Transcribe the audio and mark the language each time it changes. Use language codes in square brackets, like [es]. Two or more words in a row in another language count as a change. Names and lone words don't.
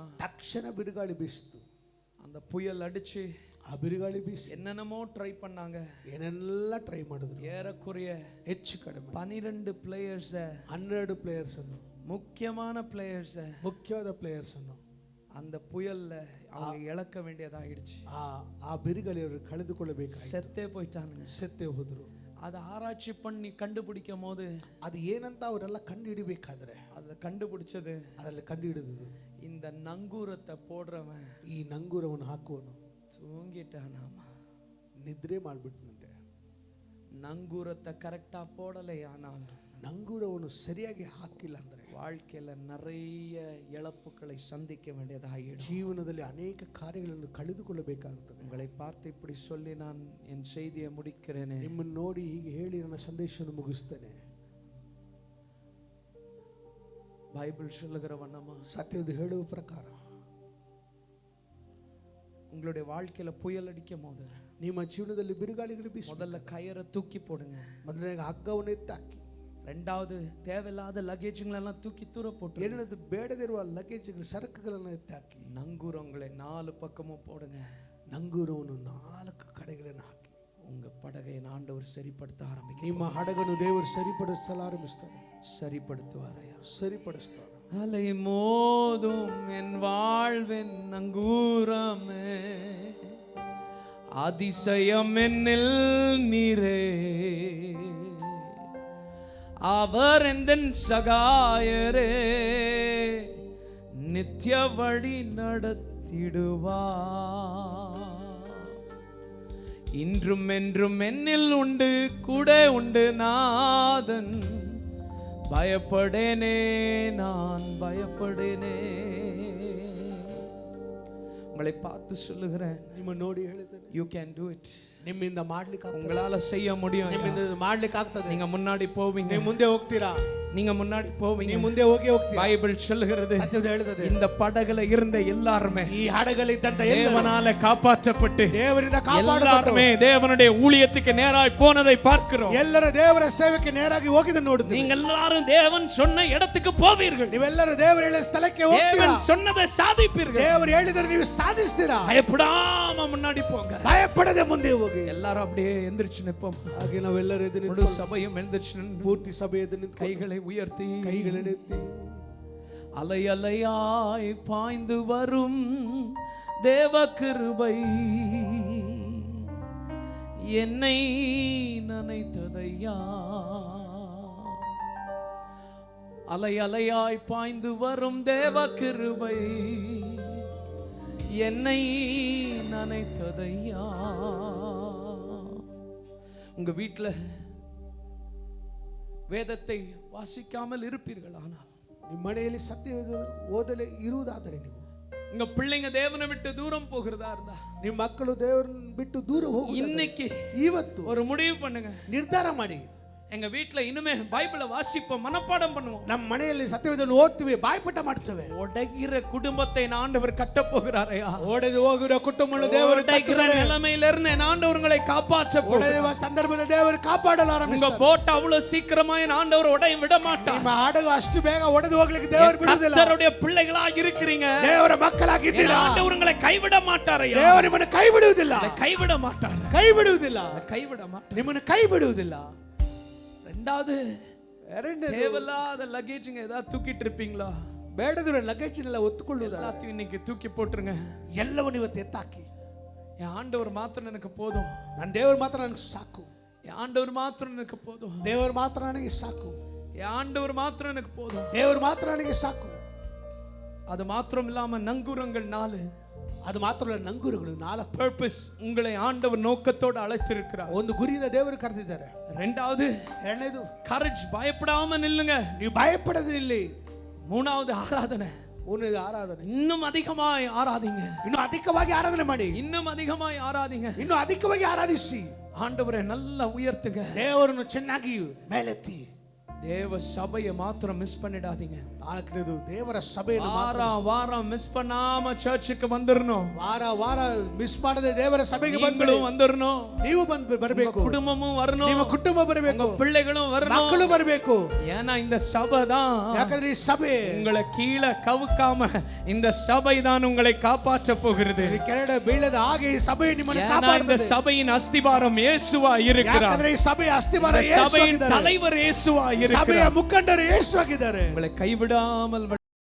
[kn] ತಕ್ಷಣ ಬಿರುಗಾಳಿ ಬೀಸಿತು. [ta] அந்த புயல் அடிச்சு [kn] ಆ ಬಿರುಗಾಳಿ ಬೀಸಿ [ta] என்னென்னமோ ட்ரை பண்ணாங்க. [kn] ಏನೆಲ್ಲ ಟ್ರೈ ಮಾಡಿದ್ರು. [ta] ஏறக்குறைய [kn] ಹೆಚ್ಚು ಕಡಿಮೆ [ta] 12 பிளேயர்ஸ், [kn] 12 ಪ್ಲೇಯರ್ಸ್ ಅನ್ನು, [ta] முக்கியமான பிளேயர்ஸ் [kn] ಮುಖ್ಯವಾದ ಪ್ಲೇಯರ್ಸ್ ಅನ್ನು [ta] அந்த புயல்ல அவங்க இழக்க வேண்டியதாயிடுச்சு. [kn] ಆ ಬಿರುಗಾಳಿ ಅವರು ಕಳೆದುಕೊಳ್ಳಬೇಕಾಯಿತು. [ta] செத்தே போயிட்டானுங்க. [kn] ಸತ್ತೇ ಹೋದ್ರು. [ta] அதை ஆராய்ச்சி பண்ணி கண்டுபிடிக்கும் போது [kn] ಅದು ಏನಂತ ಅವರೆಲ್ಲ ಕಂಡು ಹಿಡಿಬೇಕಾದ್ರೆ [ta] அதை கண்டுபிடிச்சது, [kn] ಅದರಲ್ಲಿ ಕಂಡು ಹಿಡಿದದು [ta] இந்த நங்கூரத்தை போடுறவன் [kn] ಈ ನಂಗೂರವನ್ನು ಹಾಕುವನು [ta] தூங்கிட்டானாமா. [kn] ನಿದ್ರೆ ಮಾಡಿಬಿಟ್ನಂತೆ. [ta] நங்கூரத்தை கரெக்டா போடலையானால் [kn] ನಂಗೂರವನ್ನು ಸರಿಯಾಗಿ ಹಾಕಿಲ್ಲ ಅಂದ್ರೆ [ta] வாழ்க்கையில நிறைய இழப்புகளை சந்திக்க வேண்டியதாகிடும். [kn] ಜೀವನದಲ್ಲಿ ಅನೇಕ ಕಾರ್ಯಗಳನ್ನು ಕಳೆದುಕೊಳ್ಳಬೇಕಾಗುತ್ತದೆ. [ta] உங்களை பார்த்து இப்படி சொல்லி நான் என் செய்தியை முடிக்கிறேனே. [kn] ನಿಮ್ಮನ್ನು ನೋಡಿ ಹೀಗೆ ಹೇಳಿ ನನ್ನ ಸಂದೇಶವನ್ನು ಮುಗಿಸ್ತೇನೆ. [ta] பைபிள் சொல்லுகிற வண்ணமா [kn] ಸತ್ಯದ ಹೇಳುವ ಪ್ರಕಾರ [ta] உங்களுடைய வாழ்க்கையில புயல் அடிக்கும் போது [kn] ನಿಮ್ಮ ಜೀವನದಲ್ಲಿ ಬಿರುಗಾಳಿಗಳು ಬೀಸಿ [ta] முதல்ல கயிறை தூக்கி போடுங்க. [kn] ಮೊದಲನೇ ಹಗ್ಗವನ್ನು ಎತ್ತಾಕಿ. [ta] ரெண்டாவது தேவையில்லாத லக்கேஜுங்களெல்லாம் தூக்கி தூர போட்டு, [kn] ಎರಡನೇದು ಬೇಡದಿರುವ ಲಗೇಜ್ಗಳು ಸರಕುಗಳನ್ನು ಎತ್ತಾಕಿ. [ta] நங்கூரங்களை 4 பக்கமும் போடுங்க. [kn] ನಂಗೂರವನ್ನು 4 ಕಡೆಗಳನ್ನು ಹಾಕಿ. [ta] உங்க படகை ஆண்டவர் சரிப்படுத்த ஆரம்பிக்கும். [kn] ನಿಮ್ಮ ಹಡಗನ್ನು ದೇವರು ಸರಿಪಡಿಸಲು ಆರಂಭಿಸ್ತಾರೆ. [ta] சரிப்படுத்துவாரையா? [kn] ಸರಿಪಡಿಸ್ತಾರೆ. [ta] அலை மோதும் என் வாழ்வின் நங்கூரமே, அதிசயம் என்னில் நீரே, அவர் எந்தன் சகாயரே, நித்திய வழி நடத்திடுவார். இன்றும் என்றும் என்னில் உண்டு, கூட உண்டு நாதன், பயப்படேனே நான் பயப்படேனே. உங்களை பார்த்து சொல்லுகிறேன், [kn] ನಿಮ್ಮ ನೋಡಿ ಹೇಳಿದ್ದೇನೆ, [en] you can do it. [kn] ನಿಮ್ಮಿಂದ ಮಾಡ್ಲಿಕ್ಕೆ [ta] உங்களால செய்ய முடியும். [kn] ನಿಮ್ಮಿಂದ ಮಾಡ್ಲಿಕ್ಕೆ ಆಗ್ತದೆ. [ta] நீங்க முன்னாடி போவீங்க. [kn] ನೀವು ಮುಂದೆ ಹೋಗ್ತೀರಾ. [ta] நீங்க முன்னாடி போவீங்க. [kn] ನೀವು ಮುಂದೆ ಹೋಗ್ತೀರಾ. [ta] பைபிள் சொல்லுகிறது, [kn] ಸತ್ಯದ ಹೇಳುತ್ತದೆ, [ta] இந்த படகுல இருந்த எல்லாருமே [kn] ಈ ಹಡಗಲ್ಲಿದ್ದಂತ [ta] தேவனால காப்பாற்றப்பட்டு [kn] ದೇವರಿಂದ [ta] எல்லாருமே தேவனுடைய ஊழியத்துக்கு நேராய் போனதை பார்க்கிறோம். [kn] ಎಲ್ಲರ ದೇವರ ಸೇವೆಗೆ ನೇರಾಗಿ ಹೋಗಿದ್ದನ್ನು ನೋಡುತ್ತೀವಿ. [ta] நீங்க எல்லாரும் தேவன் சொன்ன இடத்துக்கு போவீர்கள். [kn] ನೀವೆಲ್ಲರೂ ದೇವರು ಹೇಳಿದ ಸ್ಥಳಕ್ಕೆ ಹೋಗ್ತೀರಾ. [ta] தேவன் சொன்னதை சாதிப்பீர்கள். [kn] ದೇವರು ಹೇಳಿದರೆ ನೀವು ಸಾಧಿಸ್ತೀರಾ. [ta] பயப்படாம முன்னாடி போங்க. [kn] ಭಯಪಡದೆ ಮುಂದೆ ಹೋಗಿ. [ta] எல்லாரும் அப்படியே எந்திரிச்சு நிப்போம். [kn] ಹಾಗೆ ನಾವೆಲ್ಲರೂ ಎದ್ದು [ta] முழு [kn] ನಿಂತು [ta] சபையும் எந்திரிச்சு நின்று [kn] ಪೂರ್ತಿ ಸಭೆ ಎದ್ದು ನಿಂತು [ta] கைகளை உயர்த்தி [kn] ಕೈಗಳನ್ನೆತ್ತಿ [ta] அலை அலையாய் பாய்ந்து வரும் தேவ கிருபை என்னை நனைத்ததையா. அலை அலையாய் பாய்ந்து வரும் தேவ கிருபை என்னை நனைத்ததையா. உங்க வீட்டில் வேதத்தை வாசிக்காமல் இருப்பீர்கள், ஆனால் [kn] ನಿಮ್ಮ ಮನೆಯಲ್ಲಿ ಸತ್ಯ ಓದಲೇ ಇರುವುದಾದರೆ ನೀವು, [ta] உங்க பிள்ளைங்க தேவனை விட்டு தூரம் போகிறதா இருந்தா, [kn] ನಿಮ್ಮ ಮಕ್ಕಳು ದೇವರನ್ನು ಬಿಟ್ಟು ದೂರ ಹೋಗಿ [ta] இன்னைக்கு [kn] ಇವತ್ತು [ta] ஒரு முடிவு பண்ணுங்க. [kn] ನಿರ್ಧಾರ ಮಾಡಿ, [ta] எங்க வீட்ல இனிமே பைபிளை வாசிப்போம், மனப்பாடம் பண்ணுவோம். [kn] ನಮ್ಮ ಮನೆಯಲ್ಲಿ ಸತ್ಯವೇದವನ್ನು ಓದ್ತೀವಿ, ಬಾಯ್ಪಾಠ ಮಾಡ್ತೇವೆ. [ta] உடைகிற குடும்பத்தை ஆண்டவர் கட்டப் போகிறாரையா? [kn] ಓಡೆದು ಹೋಗಿರೋ ಕುಟುಂಬವನ್ನು ದೇವರು [ta] உடைகிற நிலைமையிலிருந்து ஆண்டவர் உங்களை காப்பாற்ற போகிறார். [kn] ಒಡೆಯುವ ಸಂದರ್ಭದ ದೇವರು ಕಾಪಾಡಲು [ta] உங்க [kn] ಆರಂಭಿಸ್ತಾರೆ. [ta] போட் அவ்வளவு சீக்கிரமா ஆண்டவர் உடைய விட மாட்டார். [kn] ನಿಮ್ಮ ಹಡಗು ಅಷ್ಟು ಬೇಗ ಒಡೆದು ಹೋಗ್ಲಿಕ್ಕೆ ದೇವರು ಬಿಡುವುದಿಲ್ಲ. [ta] கர்த்தருடைய பிள்ளைகளா இருக்கிறீங்க, [kn] ದೇವರ ಮಕ್ಕಳಾಗಿದ್ದೀರಾ. [ta] ஆண்டவர் உங்களை கைவிட மாட்டாரையா? [kn] ದೇವರು ನಿಮ್ಮನ್ನು ಕೈ ಬಿಡುವುದಿಲ್ಲ. [ta] கைவிட மாட்டார். [kn] ಕೈ ಬಿಡುವುದಿಲ್ಲ. [ta] கைவிட மாட்டார். [kn] ನಿಮ್ಮನ್ನು ಕೈ ಬಿಡುವುದಿಲ್ಲ. [ta] ரெண்டாவது, [kn] ಎರಡನೇದು, [ta] தேவையில்லாத லக்கேஜ்ங்க ஏதாவது தூக்கிட்டு இருப்பீங்களா? [kn] ಬೇಡದಿರೋ ಲಗೇಜ್ ಎಲ್ಲ ಒತ್ತುಕೊಳ್ಳುವುದ [ta] எல்லாத்தையும் இன்னைக்கு தூக்கி போட்டுருங்க. [kn] ಎಲ್ಲವನ್ನು ಇವತ್ತು ಎತ್ತಾಕಿ. [ta] என் ஆண்டவர் மாத்திரம் எனக்கு போதும். [kn] ನನ್ನ ದೇವರು ಮಾತ್ರ ನನಗೆ ಸಾಕು, [ta] என் ஆண்டவர் மாத்திரம் எனக்கு போதும், [kn] ದೇವರು ಮಾತ್ರ ನನಗೆ ಸಾಕು, [ta] என் ஆண்டவர் மாத்திரம் எனக்கு போதும். [kn] ದೇವರು ಮಾತ್ರ ನನಗೆ ಸಾಕು. [ta] அது மாத்திரம் இல்லாம நங்கூரங்கள் 4 [kn] ಅದು ಮಾತ್ರವಲ್ಲ, ನಂಗುರುಗಳು 4 [ta] பர்பஸ் உங்களை ஆண்டவர் நோக்கத்தோடு அழைத்திருக்கிறார். [kn] ಒಂದು ಗುರಿಯಿಂದ ದೇವರು ಕರೆದಿದ್ದಾರೆ. [ta] ரெண்டாவது [kn] ಎರಡನೇದು, [ta] கரேஜ், பயப்படாம நில்லுங்க. [kn] ನೀವು ಭಯಪಡದಿರಲಿ. [ta] மூணாவது ஆராதனை, [kn] ಮೂರನೇದು ಆರಾಧನೆ, [ta] இன்னும் அதிகமாய் ஆராதிங்க, [kn] ಇನ್ನು ಅಧಿಕವಾಗಿ ಆರಾಧನೆ ಮಾಡಿ, [ta] இன்னும் அதிகமாய் ஆராதிங்க. [kn] ಇನ್ನು ಅಧಿಕವಾಗಿ ಆರಾಧಿಸಿ, [ta] ஆண்டவரை நல்லா உயர்த்துங்க, [kn] ದೇವರನ್ನು ಚೆನ್ನಾಗಿ ಮೇಲೆತ್ತಿ. [ta] தேவ சபையை மாத்திரம் மிஸ் பண்ணிடாதீங்க. [kn] ನಾಲ್ಕನೇದು, ದೇವರ ಸಭೆಯನ್ನು [ta] வாரம் மிஸ் பண்ணாம சர்ச்சுக்கு வந்துடணும். [kn] ವಾರ ಮಿಸ್ ಮಾಡದೆ ದೇವರ ಸಭೆಗೆ [ta] நீங்களும் வந்துடணும், [kn] ನೀವು ಬರಬೇಕು, [ta] குடும்பமும் வரணும், [kn] ನಿಮ್ಮ ಕುಟುಂಬ ಬರಬೇಕು, [ta] உங்க பிள்ளைகளும் வரணும், [kn] ಮಕ್ಕಳು ಬರಬೇಕು. [ta] ஏன்னா இந்த சபை தான், [kn] ಯಾಕಂದ್ರೆ ಈ ಸಭೆ [ta] உங்களை கீழே கவுக்காம இந்த சபை தான் உங்களை காப்பாற்ற போகிறது. [kn] ಕೆಳಗಡೆ ಬೀಳದ ಹಾಗೆ ಈ ಸಭೆ ನಿಮ್ಮನ್ನು [ta] ஏன்னா இந்த [kn] ಕಾಪಾಡುತ್ತದೆ. [ta] சபையின் அஸ்திபாரம் இயேசுவா இருக்கிறார். [kn] ಯಾಕಂದ್ರೆ ಈ ಸಭೆಯ ಅಸ್ತಿವಾರ [ta] இந்த [kn] ಯೇಸು [ta] சபையின் [kn] ಆಗಿದ್ದಾರೆ. [ta] தலைவர் இயேசுவா [kn] ಸಭೆಯ [ta] இருக்கிறார். [kn] ಮುಖಂಡರು ಯೇಸು ಆಗಿದ್ದಾರೆ. [ta] உங்களை கைவிடாமல்